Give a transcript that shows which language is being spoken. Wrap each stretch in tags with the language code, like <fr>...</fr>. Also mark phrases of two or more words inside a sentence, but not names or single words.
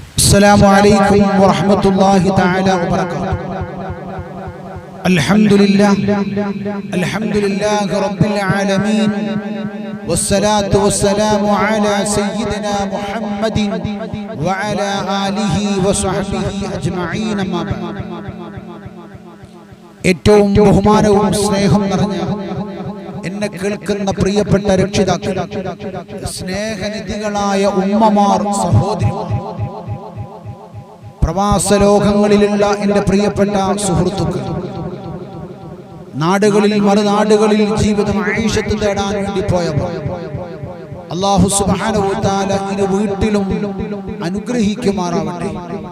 <ar>السلام عليكم ورحمة الله تعالى وبركاته. الحمد لله رب العالمين، والصلاة والسلام على سيدنا محمد وعلى آله وصحبه أجمعين. ما بعد.</ar> <ml>ഏറ്റവും ബഹുമാനവും സ്നേഹം നിറഞ്ഞ എന്നെ കേൾക്കുന്ന പ്രിയപ്പെട്ട രക്ഷിതാക്കൾ, സ്നേഹനിധികളായ ഉമ്മമാർ, സഹോദരിമാർ, പ്രവാസ ലോകങ്ങളിലുള്ള എൻ്റെ പ്രിയപ്പെട്ട സുഹൃത്തുക്കൾ, നാടുകളിൽ മറുനാടുകളിൽ ജീവിതം ആയിഷത്ത് തേടാൻ വേണ്ടി പോയവർ, അല്ലാഹു</ml> <ar>سبحانه وتعالى</ar> <ml>ഇരു വീട്ടിലും അനുഗ്രഹിക്കുമാറാവട്ടെ.</ml>